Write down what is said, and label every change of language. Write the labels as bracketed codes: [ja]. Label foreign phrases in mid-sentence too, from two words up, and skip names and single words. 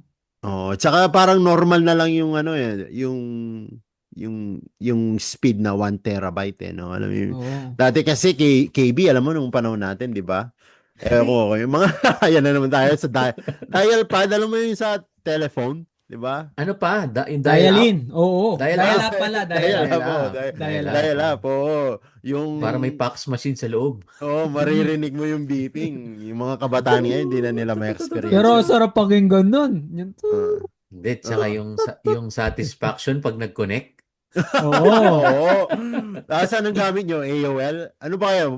[tl] Oh, tsaka parang normal na lang yung ano yung speed na 1 terabyte no. Alam mo yun. Oo. Dati kasi KB, alam mo nung panahon natin, 'di ba? Ko yung mga ayan na naman tayo sa [en] dial pad, [tl] alam mo yung sa telephone, 'di ba? Ano pa? Yung dial-up? Dial-in. Oo. Dial-up. Dial-up pala. Dial-up. Dial-up. Dial-up. Dial-up, oo. Yung Para may [en] fax machine [tl] sa loob. maririnig mo yung beeping. Yung mga kabataan ngayon, hindi na nila ma-experience. Pero yun. sarap pakinggan nun. Yun. Hindi, tsaka yung satisfaction pag nag-connect. Oo. Oo. Tapos anong gamit nyo? AOL? Ano ba kayo?